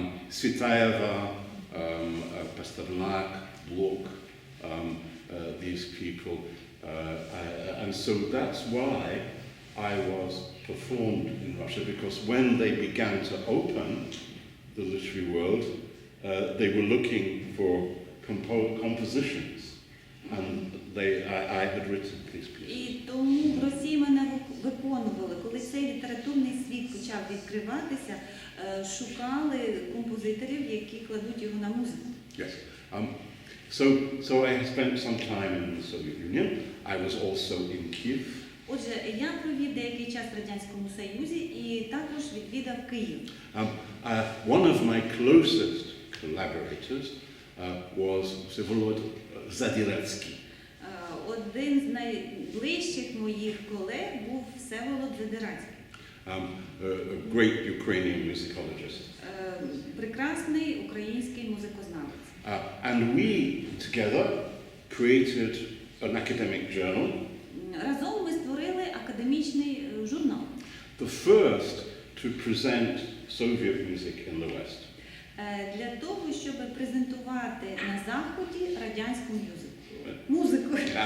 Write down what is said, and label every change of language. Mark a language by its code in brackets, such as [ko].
[en] Svitaeva, Pasternak, Blok, these people, and so that's why I was performed in Russia, because when they began to open the literary world, they were looking for compositions, and I had written these pieces. [uk] І тому в Росії мене виконували, коли цей літературний світ почав відкриватися, шукали композиторів, які кладуть його на музику. [en] Yes. So I spent some time in the Soviet Union. I was also in Kyiv. [uk] Отже, я провів деякий час в Радянському Союзі і також відвідав Київ. [en] One of my closest collaborators was Всеволод Задірецький. [uk] Один з найближчих моїх колег був Всеволод Задірецький. [en] A great Ukrainian musicologist. [uk] Прекрасний український музикознавець. [en] And we together created an academic journal. [uk] Разом ми створили академічний журнал. [en] The first to present Soviet music in the West. [uk] Для того, щоб презентувати на Заході радянську музику.